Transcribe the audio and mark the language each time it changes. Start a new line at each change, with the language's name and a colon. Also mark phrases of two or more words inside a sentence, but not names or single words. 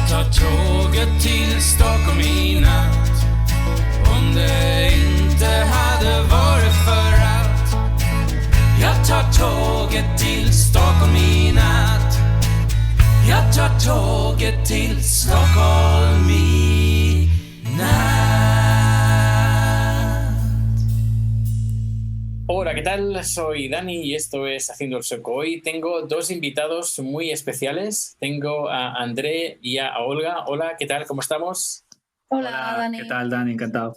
Swedish: tåget till Stockholm i natt. Om det inte hade varit för att jag tar tåget till Stockholm i natt. Jag tar tåget till Stockholm i natt.
Spanish: Hola, ¿qué tal? Soy Dani y esto es Haciendo el Sueco. Hoy tengo dos invitados muy especiales. Tengo a André y a Olga. Hola, ¿qué tal? ¿Cómo estamos? Hola, Dani. ¿Qué tal, Dani? Encantado.